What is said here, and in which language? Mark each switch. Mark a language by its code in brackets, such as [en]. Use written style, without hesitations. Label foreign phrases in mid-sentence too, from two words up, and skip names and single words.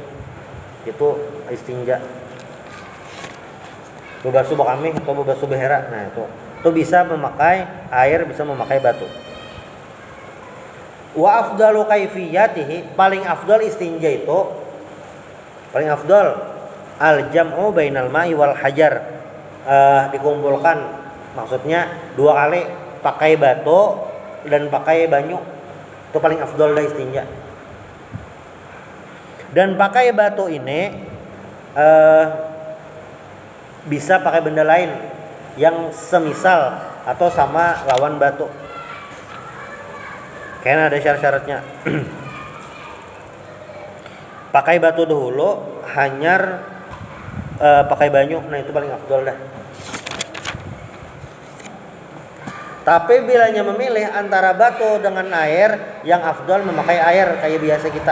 [bjn] Itu istinja. Bebasuh bakamih atau bebasuh behera. Nah itu bisa memakai air, bisa memakai batu. [ar] وأفضل كيفيته, [bjn] paling afdal istinja itu paling afdal [ar] الجمع بين الماء والحجر. [bjn] Dikumpulkan, maksudnya 2 kali pakai batu dan pakai banyu, itu paling afdol dah istinja. Dan pakai batu ini bisa pakai benda lain yang semisal atau sama lawan batu. Kayaknya ada syarat-syaratnya. Pakai batu dahulu, hanyar pakai banyu, nah itu paling afdol dah. Tapi bilanya memilih antara batu dengan air, yang afdal memakai air kayak biasa kita.